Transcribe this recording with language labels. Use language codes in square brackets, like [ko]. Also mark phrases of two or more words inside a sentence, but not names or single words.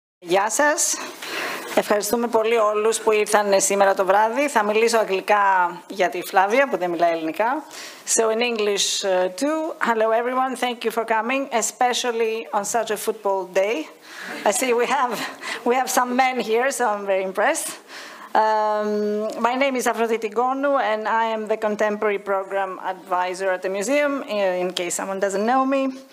[el] Γεια σας. Ευχαριστούμε πολύ όλους που ήρθαν σήμερα το βράδυ. Θα μιλήσω αγγλικά για τη Flavia, που δεν μιλάει ελληνικά. [en] So in English too. Hello everyone, thank you for coming, especially on such a football day. I see we have some men here, so I'm very impressed. My name is Gonu, and I am the Contemporary Program Advisor at the museum, in case someone doesn't know me.